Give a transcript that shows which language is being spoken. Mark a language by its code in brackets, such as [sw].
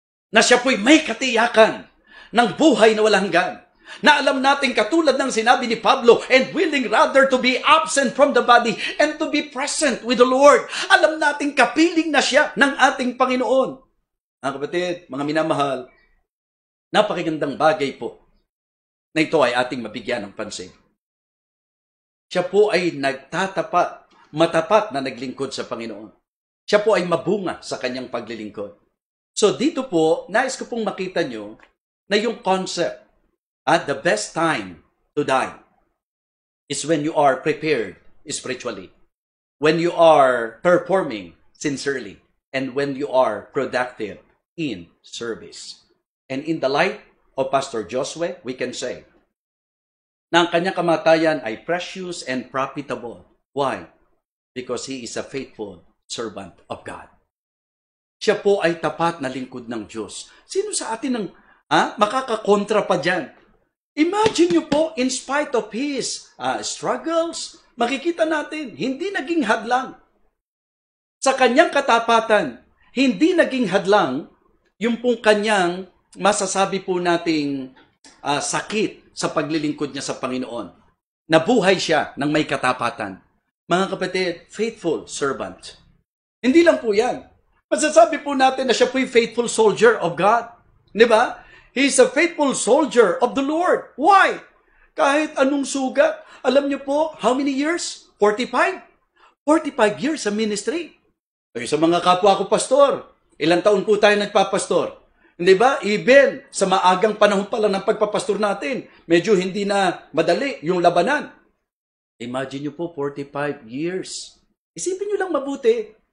[tl] Na siya po'y may katiyakan ng buhay na walang hanggan. Na alam natin katulad ng sinabi ni Pablo, [en] and willing rather to be absent from the body and to be present with the Lord. [tl] Alam natin kapiling na siya ng ating Panginoon. Mga kapatid, mga minamahal, napakagandang bagay po na ito ay ating mabigyan ng pansin. Siya po ay matapat na naglingkod sa Panginoon. Siya po ay mabunga sa kanyang paglilingkod. So dito po, nais ko pong makita nyo na yung [en] concept at the best time to die is when you are prepared spiritually, when you are performing sincerely, and when you are productive in service. And in the light of Pastor Josue, we can say [tl] na ang kanyang kamatayan ay [en] precious and profitable. Why? Because he is a faithful servant of God. [tl] Siya po ay tapat na lingkod ng Diyos. Sino sa atin ang makakakontra pa dyan? Imagine nyo po, [en] in spite of his struggles, [tl] makikita natin, hindi naging hadlang. Sa kanyang katapatan, hindi naging hadlang yung pong kanyang masasabi po nating sakit sa paglilingkod niya sa Panginoon. Nabuhay siya ng may katapatan. Mga kapatid, [en] faithful servant. [tl] Hindi lang po yan. Masasabi po natin na siya po'y [en] faithful soldier of God. [tl] Di ba? [en] He is a faithful soldier of the Lord. Why? [tl] Kahit anong sugat. Alam niyo po, [en] how many years? [tl] 45? 45 years sa ministry. Ay, sa mga kapwa ko pastor, ilang taon po tayo nagpapastor? Hindi ba? Even sa maagang panahon pa lang ng pagpapastor natin, medyo hindi na madali yung labanan. Imagine niyo po, 45 years. Isipin niyo lang mabuti.